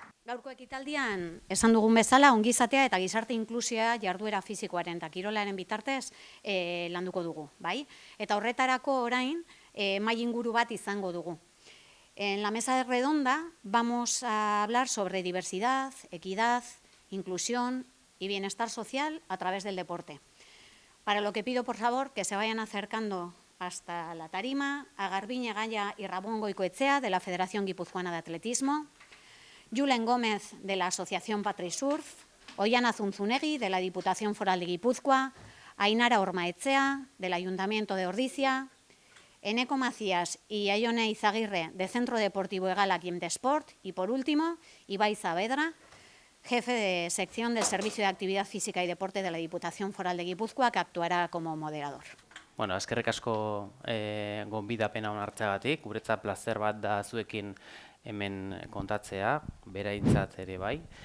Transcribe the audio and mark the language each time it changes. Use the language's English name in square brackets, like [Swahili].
[Basque] Gaurko ekitaldian, esan dugun bezala, ongizatea eta gizarte inklusioa jarduera fisikoaren eta kirolaren bitartez landuko dugu, bai? Eta horretarako orain, mahai inguru bat izango dugu. [Spanish] En la mesa redonda vamos a hablar sobre diversidad, equidad, inclusión y bienestar social a través del deporte. Para lo que pido, por favor, que se vayan acercando hasta la tarima a Garbiñe Gaya y Ramón Goicoechea, de la Federación Guipuzcoana de Atletismo, Julen Gómez, de la Asociación Patrisurf, Ollana Zunzunegui, de la Diputación Foral de Guipúzcoa, Ainara Ormaechea, del Ayuntamiento de Ordizia, Eneco Macías y Aione Izaguirre, de Centro Deportivo Egala Quimdesport, y por último, Ibai Saavedra, jefe de sección del Servicio de Actividad Física y Deporte de la Diputación Foral de Guipúzcoa, que actuará como moderador. [Basque] Bueno, eskerrik asko gonbidapena onartzeagatik, guretzat plazer bat da zuekin hemen kontatzea, beraintzat ere bai.